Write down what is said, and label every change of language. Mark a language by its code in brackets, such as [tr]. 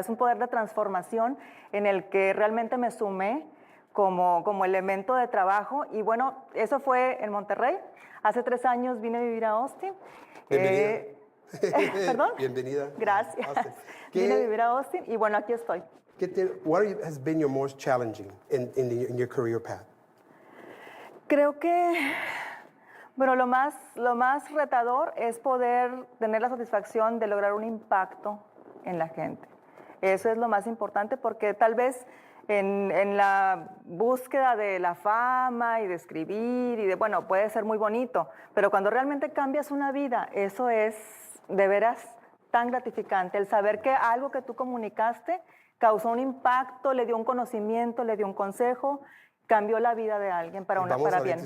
[es] Es un poder de transformación en el que realmente me sumé como elemento de trabajo. Y bueno, eso fue en Monterrey. Hace 3 años vine a vivir a Austin. Bienvenida. ¿Perdón? Bienvenida. Gracias. Austin. Vine a vivir a Austin y bueno, aquí estoy. [en] What has been your most challenging in your career path? [es] Creo que, bueno, lo más retador es poder tener la satisfacción de lograr un impacto en la gente. Eso es lo más importante porque tal vez en la búsqueda de la fama y de escribir y bueno, puede ser muy bonito, pero cuando realmente cambias una vida, eso es de veras tan gratificante, el saber que algo que tú comunicaste causó un impacto, le dio un conocimiento, le dio un consejo, cambió la vida de alguien para bien.